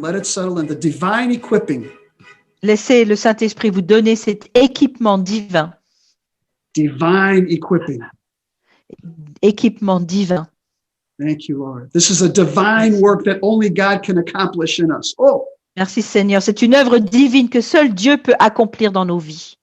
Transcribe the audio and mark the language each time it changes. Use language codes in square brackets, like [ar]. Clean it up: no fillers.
[en] Let it settle in. The divine equipping. [fr] Laissez le Saint-Esprit vous donner cet équipement divin. [en] Divine equipping. [fr] Équipement divin. [en] Thank you, Lord. This is a divine work that only God can accomplish in us. Oh, [fr] Merci Seigneur. C'est une œuvre divine que seul Dieu peut accomplir dans nos vies.